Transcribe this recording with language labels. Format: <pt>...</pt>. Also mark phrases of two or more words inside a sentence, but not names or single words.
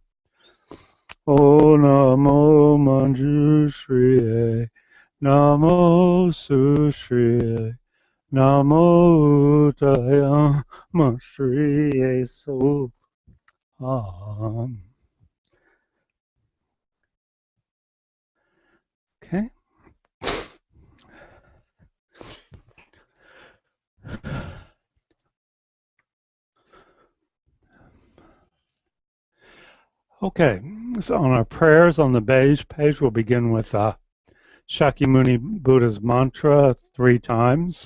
<sa>O Namo Manjushriye, Namo Sushriye, Namo Uttayam Shriye Soha.</sa> <en>Okay. Okay, so on our prayers on the beige page, we'll begin with Shakyamuni Buddha's mantra 3 times.</en>